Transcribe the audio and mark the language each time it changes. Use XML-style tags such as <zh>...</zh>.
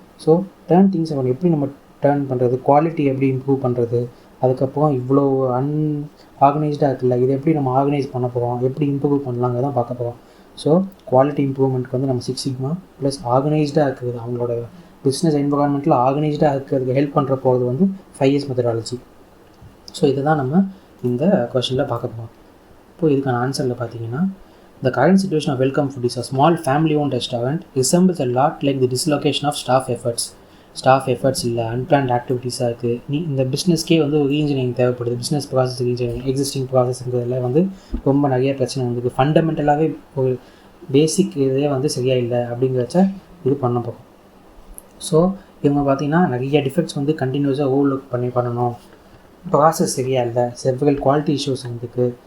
<ta>So turn things அவன் எப்படி நம்ம டேர்ன் பண்ணுறது, குவாலிட்டி எப்படி இம்ப்ரூவ் பண்ணுறது, அதுக்கப்புறம் இவ்வளோ ஆர்கனைஸ்டாக இருக்குல்ல, இதை எப்படி நம்ம ஆர்கனைஸ் பண்ண போகிறோம், எப்படி இம்ப்ரூவ் பண்ணலாங்க தான் பார்க்க போகிறோம். ஸோ குவாலிட்டி இம்ப்ரூவ்மெண்ட்க்கு வந்து நம்ம 6 சிக்மா ப்ளஸ் ஆர்கனைஸ்டாக இருக்குது, அவங்களோட பிஸ்னஸ் என்வரான்மெண்ட்டில் ஆர்கனைஸ்டாக இருக்கிறதுக்கு ஹெல்ப் பண்ணுற போகிறது வந்து 5S மெத்தடாலஜி. ஸோ இதை தான் நம்ம இந்த கொஷனில் பார்க்க போகிறோம். இப்போது இதுக்கான ஆன்சரில் பார்த்தீங்கன்னா,</ta> <en>the current situation of Welcome Food is a small family-owned restaurant resembles a lot like the dislocation of staff efforts</en> <ta>இல்லை, அன்பிளான்ட் ஆக்டிவிட்டீஸாக இருக்குது. இந்த பிஸ்னஸ்க்கே வந்து ஒரு ரீஇன்ஜினியரிங் தேவைப்படுது. பிஸ்னஸ் ப்ராசஸ் ரீஇன்ஜினியரிங், எக்ஸிஸ்டிங் ப்ராசஸ்ங்கிறதுல வந்து ரொம்ப நிறைய பிரச்சனை வந்துருக்கு. ஃபண்டமெண்டலாகவே ஒரு பேசிக் இதே வந்து சரியாக இல்லை அப்படிங்கிறச்ச இது பண்ண போகிறோம். ஸோ இவங்க பார்த்திங்கன்னா நிறைய டிஃபெக்ட்ஸ் வந்து கண்டினியூஸாக ஓவர்லுக் பண்ணணும், ப்ராசஸ் சரியாக இல்லை, செவரல் குவாலிட்டி இஷ்யூஸ் வந்துருக்கு.</ta>